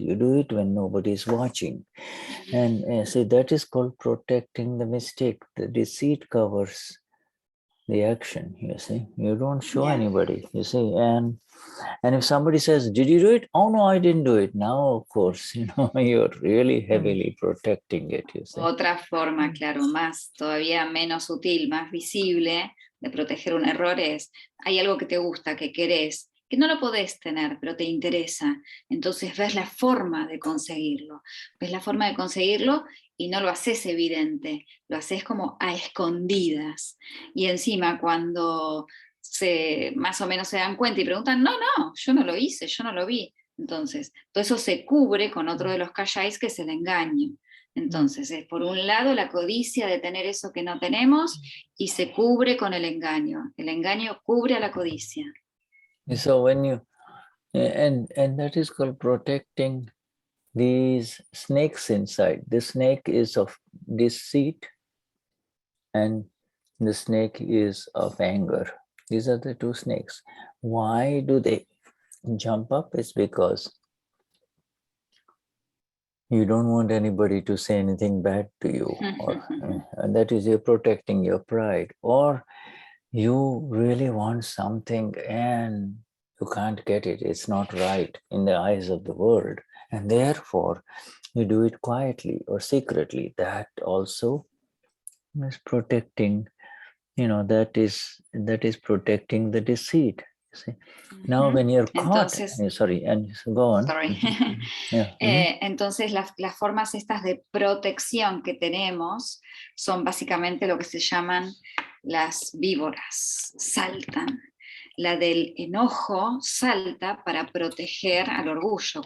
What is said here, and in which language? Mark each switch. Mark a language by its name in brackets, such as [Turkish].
[English] You do it when nobody is watching. And so that is called protecting the mistake. The deceit covers the action, you see. You don't show anybody, you see. And if somebody says, did you do it? Oh, no, I didn't do it. Now, of course, you know, you're really heavily protecting it, you see. [Spanish] Otra forma, claro, más, todavía menos sutil, más visible de proteger un error es, hay algo que te gusta, que querés, que no lo podés tener, pero te interesa. Entonces ves la forma de conseguirlo. Ves la forma de conseguirlo y no lo haces evidente, lo haces como a escondidas. Y encima cuando más o menos se dan cuenta y preguntan, no, yo no lo hice, yo no lo vi. Entonces, todo eso se cubre con otro de los kayais, que es el engaño. Entonces, es por un lado la codicia de tener eso que no tenemos y se cubre con el engaño. El engaño cubre a la codicia. [English] So when you, and that is called protecting these snakes inside. The snake is of deceit and the snake is of anger. These are the two snakes. Why do they jump up? It's because you don't want anybody to say anything bad to you, and that is you're protecting your pride, or you really want something and you can't get it. It's not right in the eyes of the world, and therefore you do it quietly or secretly. That also is protecting, you know, that is protecting the deceit. See? Now when you're caught, [Spanish] Entonces, [English] sorry, and go on. Sorry. Yeah. [Spanish] Entonces las formas estas de protección que tenemos son básicamente lo que se llaman las víboras, saltan. La del enojo salta para proteger al orgullo.